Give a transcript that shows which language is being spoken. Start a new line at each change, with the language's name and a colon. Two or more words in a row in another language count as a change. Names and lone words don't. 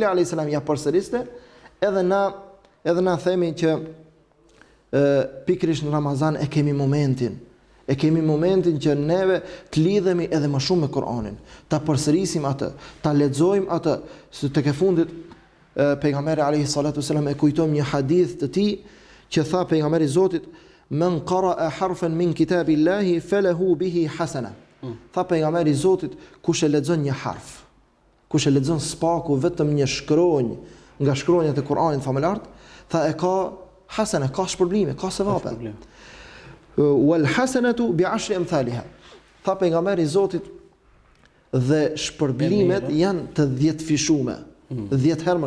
Arabic: عليه السلام
Albanian: ja përsëriste, edhe na themi që pikërisht në Ramazan e kemi momentin që neve të lidhemi edhe më shumë me Kur'anin, ta përsërisim atë, ta lexojmë atë, se tek e fundit pejgamberi
Arabic: عليه الصلاة والسلام
Albanian: e kujtojmë një hadith të tij që tha pejgamberi i Zotit
Arabic: من قرأ حرفا من كتاب الله فله به حسنة.
Albanian: Tha pejgamberi i Zotit, kush e lexon një harf, kush e lexon spaku vetëm një shkronjë nga shkronjat e Kur'anit famullar, tha e ka hasana, ka shpërblime, ka sevape.
Arabic: والحسنة ب10 أمثالها.
Albanian: Tha pejgamberi i Zotit, dhe shpërblimet janë të 10 fishume, 10 herë.